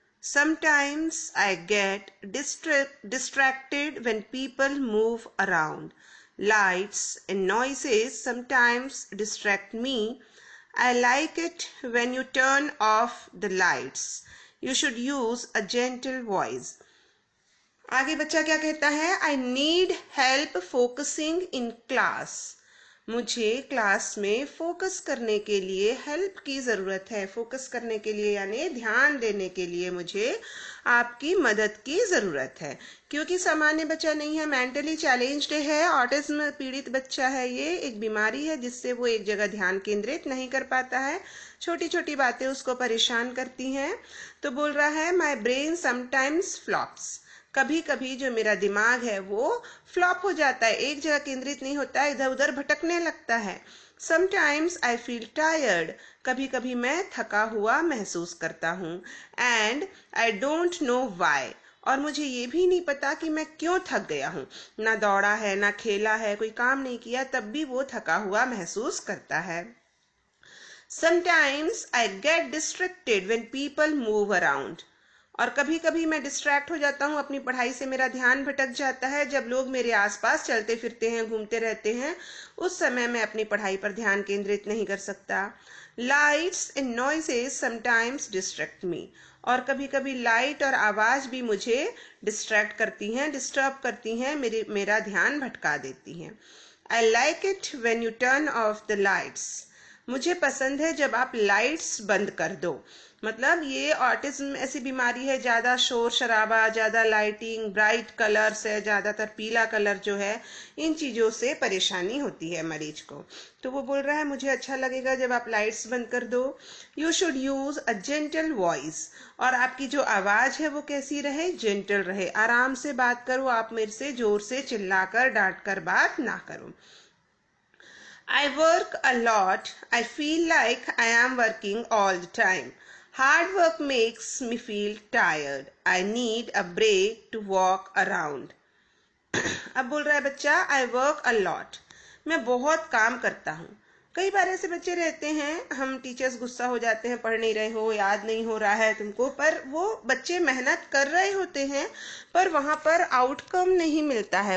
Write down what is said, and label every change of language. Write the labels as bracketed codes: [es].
[en] Sometimes I get distracted when people move around. Lights and noises sometimes distract me. I like it when you turn off the lights. You should use a gentle voice. [hi] आगे बच्चा क्या कहता है? [en] I need help focusing in class. [hi] मुझे class में focus करने के लिए हेल्प की ज़रूरत है. फोकस करने के लिए यानी ध्यान देने के लिए मुझे आपकी मदद की ज़रूरत है. क्योंकि सामान्य बच्चा नहीं है, मेंटली चैलेंज्ड है, ऑटिज्म पीड़ित बच्चा है. ये एक बीमारी है जिससे वो एक जगह ध्यान केंद्रित नहीं कर पाता है. छोटी छोटी बातें उसको परेशान करती हैं. तो बोल रहा है [en] My brain sometimes flops. [hi] कभी कभी जो मेरा दिमाग है वो फ्लॉप हो जाता है, एक जगह केंद्रित नहीं होता है, इधर उधर भटकने लगता है. [en] Sometimes I feel tired. [hi] कभी कभी मैं थका हुआ महसूस करता हूँ. [en] And I don't know why. [hi] और मुझे ये भी नहीं पता कि मैं क्यों थक गया हूँ. ना दौड़ा है, ना खेला है, कोई काम नहीं किया, तब भी वो थका हुआ महसूस करता है. [en] Sometimes I get distracted when people move around. [hi] और कभी कभी मैं डिस्ट्रैक्ट हो जाता हूँ, अपनी पढ़ाई से मेरा ध्यान भटक जाता है जब लोग मेरे आसपास चलते फिरते हैं, घूमते रहते हैं. उस समय मैं अपनी पढ़ाई पर ध्यान केंद्रित नहीं कर सकता. [en] Lights and noises sometimes distract me. [hi] और कभी कभी लाइट और आवाज भी मुझे डिस्ट्रैक्ट करती हैं, डिस्टर्ब करती हैं, मेरा ध्यान भटका देती हैं. [en] I like it when you turn off the lights. [hi] मुझे पसंद है जब आप लाइट्स बंद कर दो. मतलब ये ऑटिज्म ऐसी बीमारी है, ज़्यादा शोर शराबा, ज़्यादा लाइटिंग, ब्राइट कलर्स है, ज़्यादातर पीला कलर जो है, इन चीज़ों से परेशानी होती है मरीज को. तो वो बोल रहा है मुझे अच्छा लगेगा जब आप लाइट्स बंद कर दो. [en] You should use a gentle voice. [hi] और आपकी जो आवाज़ है वो कैसी रहे? जेंटल रहे. आराम से बात करो, आप मेरे से जोर से चिल्लाकर डांट कर बात ना करो. [en] I work a lot. I feel like I am working all the time. Hard work makes me feel tired. I need a break to walk around. [hi] अब बोल रहा है बच्चा [en] I work a lot. [hi] मैं बहुत काम करता हूँ. कई बार ऐसे बच्चे रहते हैं, हम टीचर्स गुस्सा हो जाते हैं, पढ़ नहीं रहे हो, याद नहीं हो रहा है तुमको, पर वो बच्चे मेहनत कर रहे होते हैं, पर वहां पर आउटकम नहीं मिलता है.